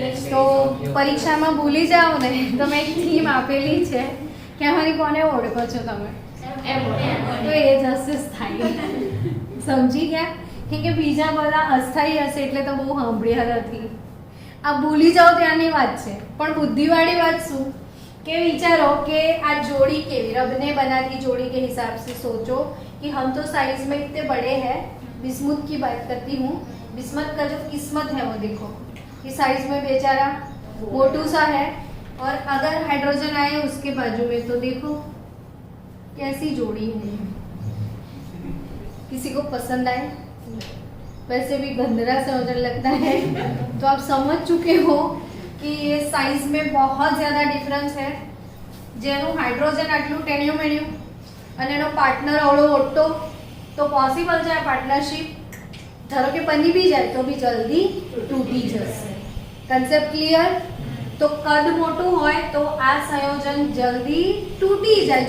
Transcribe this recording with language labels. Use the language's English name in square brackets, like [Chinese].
[Gujarati] તો પરીક્ષામાં ભૂલી જાઓ ને તો મેં એક થીમ આપેલી છે કે આમાંથી કોને ઓળખો છો તમે? તો એ જ હશે સ્થાયી. સમજી ગયા? કેમ કે બીજા બધા અસ્થાયી હશે એટલે તો બહુ સાંભળ્યા નથી. આ ભૂલી જાઓ ત્યાંની વાત છે. પણ બુદ્ધિવાળી વાત શું કે વિચારો કે આ [Hindi] जोड़ी केवी रब ने बना दी जोड़ी के हिसाब से सोचो कि हम तो साइज में इतने बड़े हैं. बिस्मुत की बात करती हूँ. बिस्मुत का जो किस्मत है वो देखो कि साइज में बेचारा मोटू सा है और अगर हाइड्रोजन आए उसके बाजू में तो देखो कैसी जोड़ी है. किसी को पसंद आए? वैसे भी गंदरा सा मुझे लगता है. तो आप समझ चुके हो कि ये साइज में बहुत ज़्यादा डिफरेंस है. [Gujarati] જેનું હાઇડ્રોજન આટલું ટેણ્યું મેણ્યું અને એનો પાર્ટનર અવળો મોટો તો પોસિબલ છે આ પાર્ટનરશિપ ધારો કે બની બી જાય તો બી જલ્દી તૂટી જશે. Concept clear? તો કદ મોટું હોય તો આ સંયોજન જલ્દી તૂટી જાય.